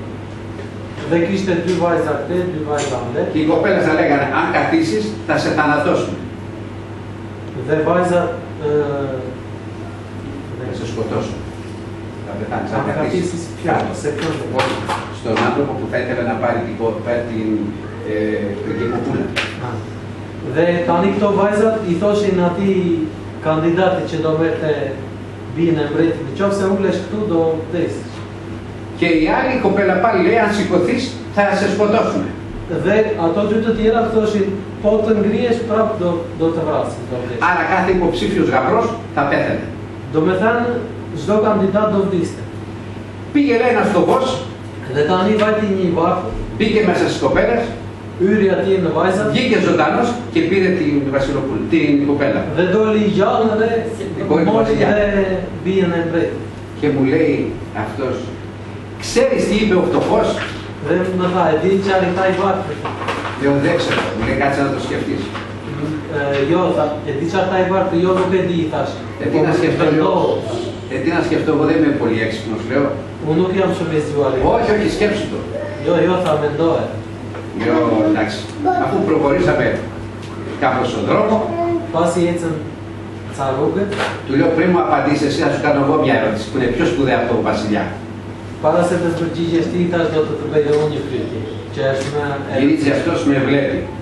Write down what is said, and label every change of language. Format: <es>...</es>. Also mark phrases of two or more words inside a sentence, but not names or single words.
<el>Και οι κοπέλες θα λέγανε αν καθίσεις θα σε θανατώσουν. Θα σε σκοτώσουν. Θα πεθάνεις αν καθίσεις στον άνθρωπο που θα ήθελε να πάρει την κοπούλα.</el> <sq>Tani këto vajzat I thoshin atij kandidatit që do merrte bijën e mbretit, nëse ulesh këtu do vdesësh.</sq> <el>Και η άλλη κοπέλα πάλι λέει αν σηκωθείς θα σε σκοτώσουμε.</el> <sq>Dhe ato dy të tjera thoshin po të ngrihesh prap do të vrasin, do vdesh.</sq> <el>Άρα κάθε υποψήφιος γαμπρός θα πέθανε.</el> <sq>Do me thënë çdo kandidat do vdiste.</sq> <el>Πήγε λέει ένας φτωχός.</el> <sq>Dhe tani vajti një varfër.</sq> <el>Μπήκε μέσα στις κοπέλες.</el> <sq>Yrë atje në vajzat.</sq> <el>Βγήκε ζωντανός και πήρε την βασιλοπούλη, την κοπέλα.</el> <sq>Dhe doli gjallë dhe mori dhe bijën e mbretit.</sq> <el>Και μου λέει αυτός, ξέρεις τι είπε ο φτωχός?</el> <sq>Dhe më tha, e di çfarë tha I varfër?</sq> <el>Λέω δεν ξέρω, μου λέει κάτσε να το σκεφτείς.</el> <sq>Jo, tha, e di çfarë tha I varfër? Jo, nuk e di, thash.</sq> <el>Τι να σκεφτώ, τι να σκεφτώ, εγώ δεν είμαι πολύ έξυπνος, λέω.</el> <sq>Unë nuk jam shumë I zgjuar.</sq> <el>Όχι, όχι, σκέψου το.</el> <sq>Jo, tha, mendoje.</sq> <el>Λέω, εντάξει, αφού προχωρήσαμε κάπως στον δρόμο, του λέω πριν μου απαντήσεις εσύ, θα σου κάνω εγώ μια ερώτηση που είναι πιο σπουδαία από τον βασιλιά. Γυρίζει αυτός με βλέπει.</el>